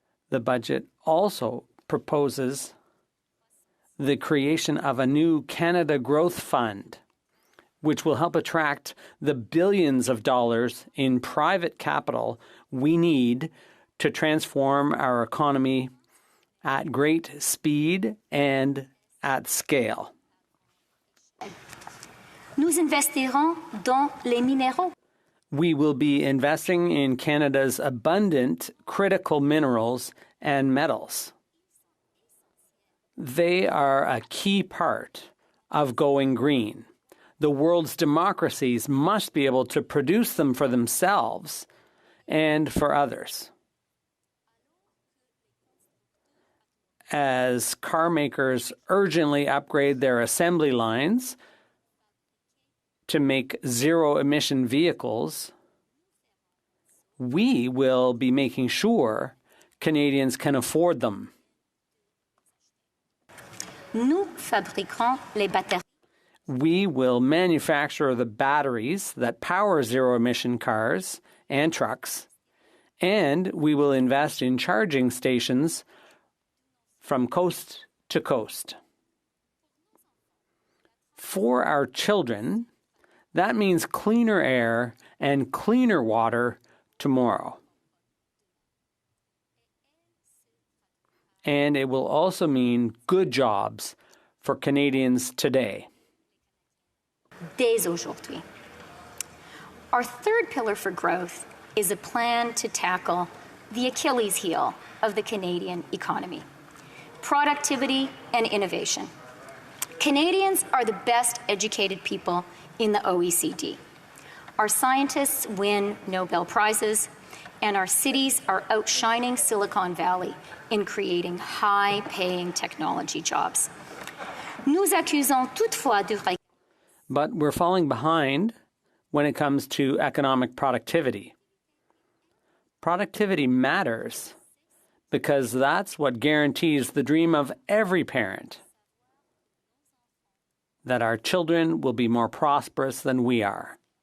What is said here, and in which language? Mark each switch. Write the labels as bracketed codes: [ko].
[en] The budget also proposes the creation of a new Canada Growth Fund, which will help attract the billions of dollars in private capital we need to transform our economy at great speed and at scale. [fr] Nous investirons dans les minéraux. [en] We will be investing in Canada's abundant critical minerals and metals. They are a key part of going green. The world's democracies must be able to produce them for themselves and for others. As car makers urgently upgrade their assembly lines to make zero-emission vehicles, we will be making sure Canadians can afford them. [fr] Nous fabriquerons les batteries. [en] We will manufacture the batteries that power zero-emission cars and trucks, and we will invest in charging stations from coast to coast. For our children, that means cleaner air and cleaner water tomorrow. And it will also mean good jobs for Canadians today. [fr] Dès aujourd'hui. [en] Our third pillar for growth is a plan to tackle the Achilles heel of the Canadian economy: productivity and innovation. Canadians are the best educated people in the OECD. Our scientists win Nobel Prizes, and our cities are outshining Silicon Valley in creating high-paying technology jobs. [fr] Nous accusons toutefois du recul. [en] But we're falling behind when it comes to economic productivity. Productivity matters because that's what guarantees the dream of every parent, that our children will be more prosperous than we are.